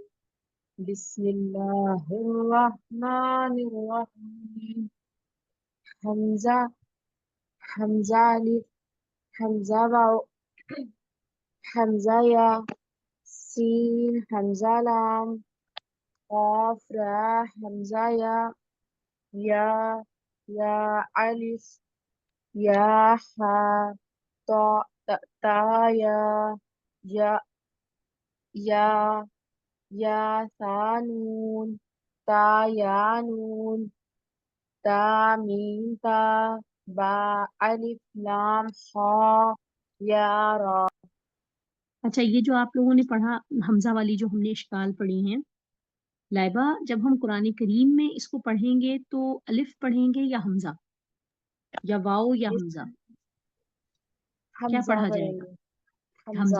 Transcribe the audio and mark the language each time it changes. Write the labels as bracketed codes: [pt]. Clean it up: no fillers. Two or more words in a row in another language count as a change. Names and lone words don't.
[ar] بسم اللہ الرحمن الرحیم. [ur] حمزہ حمزہ الف. حمزہ واو. حمزہ یا. سین حمزہ لام. قاف را حمزہ یا. یا یا الف. یا ہا تا تا یا. یا یا یا ثانون. تا یا نون. تا میم تا. با الف لام خا. یا را. اچھا یہ جو آپ لوگوں نے پڑھا حمزہ والی جو ہم نے اشکال پڑھی ہیں لائبہ، جب ہم قرآن کریم میں اس کو پڑھیں گے تو الف پڑھیں گے یا حمزہ یا واؤ یا حمزہ؟ کیا حمزہ پڑھا جائے پڑھیں گا؟ گے. حمزہ.